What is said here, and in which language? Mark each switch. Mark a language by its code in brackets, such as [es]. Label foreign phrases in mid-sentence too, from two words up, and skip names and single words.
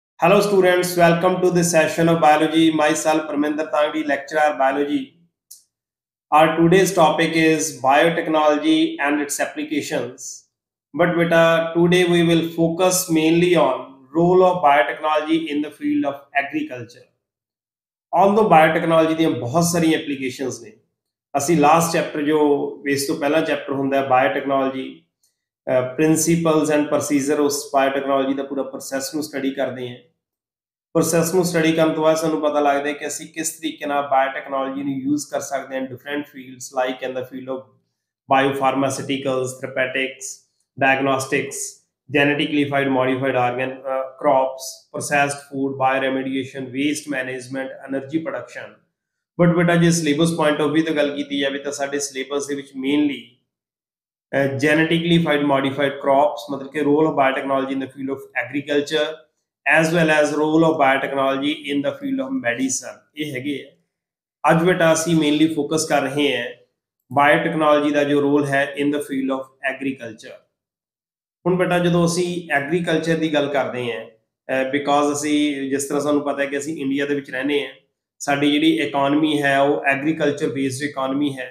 [en] Hello students, welcome to this session of biology. Myself Parminder Tangdi, lecturer biology. Our today's topic is biotechnology and its applications. But beta, today we will focus mainly on role of biotechnology in the field of agriculture. Although biotechnology [pa] ਦੀਆਂ ਬਹੁਤ ਸਾਰੀਆਂ ਐਪਲੀਕੇਸ਼ਨਸ ਨੇ, ਅਸੀਂ [en] last chapter [pa] ਜੋ ਇਸ ਤੋਂ ਪਹਿਲਾ ਚੈਪਟਰ ਹੁੰਦਾ ਹੈ [en] biotechnology principles and procedure [pa] ਉਸ ਬਾਇਓਟੈਕਨੋਲੋਜੀ ਦਾ ਪੂਰਾ ਪ੍ਰੋਸੈਸ ਨੂੰ ਸਟੱਡੀ ਕਰਦੇ ਹਾਂ। ਪ੍ਰੋਸੈਸ ਨੂੰ ਸਟੱਡੀ ਕਰਨ ਤੋਂ ਬਾਅਦ ਸਾਨੂੰ ਪਤਾ ਲੱਗਦਾ ਹੈ ਕਿ ਅਸੀਂ ਕਿਸ ਤਰੀਕੇ ਨਾਲ ਬਾਇਓਟੈਕਨੋਲੋਜੀ ਨੂੰ ਯੂਜ਼ ਕਰ ਸਕਦੇ ਹਾਂ [en] different fields like in the field of biopharmaceuticals, therapeutics, diagnostics, genetically modified organ crops, processed food, bioremediation, waste management, energy production. [pa] But beta ਜੇ [en] syllabus point of view [pa] ਤੋਂ ਗੱਲ ਕੀਤੀ ਜਾਵੇ ਤਾਂ ਸਾਡੇ syllabus ਦੇ ਵਿੱਚ [en] mainly genetically modified crops [hi] मतलब कि [en] role of biotechnology in the field of agriculture as well as role of biotechnology in the field of medicine [pa] ਇਹ ਹੈਗੇ ਆ। ਅੱਜ ਬੇਟਾ ਅਸੀਂ [en] mainly focus [pa] ਕਰ ਰਹੇ ਹਾਂ ਬਾਇਓਟੈਕਨੋਲੋਜੀ ਦਾ ਜੋ ਰੋਲ ਹੈ [en] in the field of agriculture. [pa] ਹੁਣ ਬੇਟਾ ਜਦੋਂ ਅਸੀਂ ਐਗਰੀਕਲਚਰ ਦੀ ਗੱਲ ਕਰਦੇ ਹਾਂ ਬਿਕੋਜ਼ ਅਸੀਂ ਜਿਸ ਤਰ੍ਹਾਂ ਸਾਨੂੰ ਪਤਾ ਹੈ ਕਿ ਅਸੀਂ ਇੰਡੀਆ ਦੇ ਵਿੱਚ ਰਹਿੰਦੇ ਹਾਂ, ਸਾਡੀ ਜਿਹੜੀ ਇਕੋਨਮੀ ਹੈ ਉਹ [en] agriculture based economy [pa] ਹੈ।